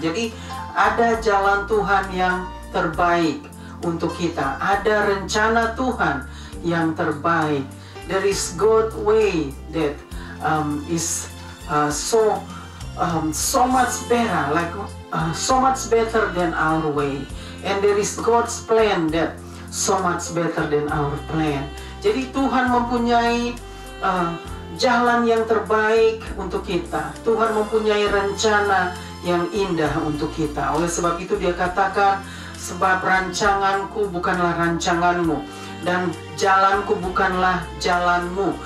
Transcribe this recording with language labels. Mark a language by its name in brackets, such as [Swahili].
[Indonesian] Jadi ada jalan Tuhan yang terbaik untuk kita, ada rencana Tuhan yang terbaik. [English] There is God's way that is so much better, so much better than our way, and there is God's plan that so much better than our plan. [Indonesian] Jadi Tuhan mempunyai jalan yang terbaik untuk kita. Tuhan mempunyai rencana yang indah untuk kita. Oleh sebab itu Dia katakan, sebab rancanganku bukanlah rancanganmu, dan jalanku bukanlah jalanmu.